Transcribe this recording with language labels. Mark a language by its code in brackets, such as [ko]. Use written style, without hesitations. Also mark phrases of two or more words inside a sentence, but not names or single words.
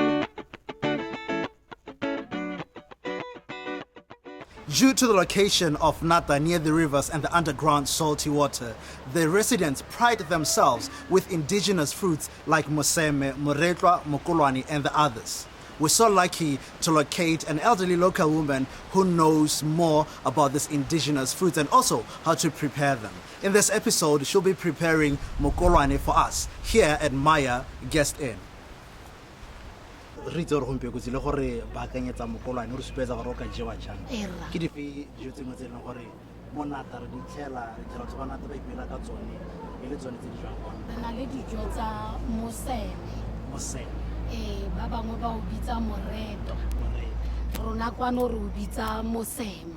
[en] Due to the location of Nata near the rivers and the underground salty water, the residents pride themselves with indigenous fruits like moseme, moretwa, mokolwane, and the others. We're so lucky to locate an elderly local woman who knows more about these indigenous fruits and also how to prepare them. In this episode, she'll be preparing mokolwane for us here at Maya Guest Inn. [tn] Re itse gore gompieno tsile gore ba akanyetsa mokolwane re supetsa gore o ka jewa jang ke dife dijo tse tse leng gore mo Nata re di tlhela re batho ba Nata ba ipela ka tsone e le tsone tse di jwang re na le dijo tsa moseme ba bangwe ba o bitsa moreto rona kwano re o bitsa moseme